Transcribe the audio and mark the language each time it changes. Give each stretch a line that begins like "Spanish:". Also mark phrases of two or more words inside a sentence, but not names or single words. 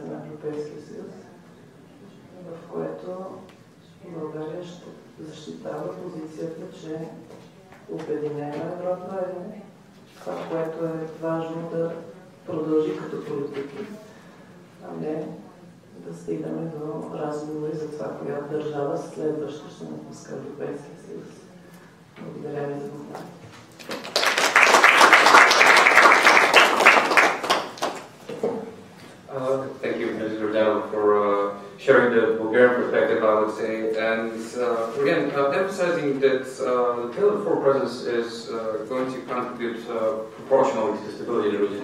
Bulgarian: на Европейския съюз, в което България ще защитава позицията, че Обединена Европа е това, което е важно да продължи като политики, а не да стигаме до разговори за това, коя държава следваща ще напуска Европейския съюз. Благодаря ви за вниманието.
English: Thank you, Mr. Dowd, for sharing the Bulgarian perspective, I would say, and again, emphasizing that the Pillar 4 presence is going to contribute proportionally to stability in the region.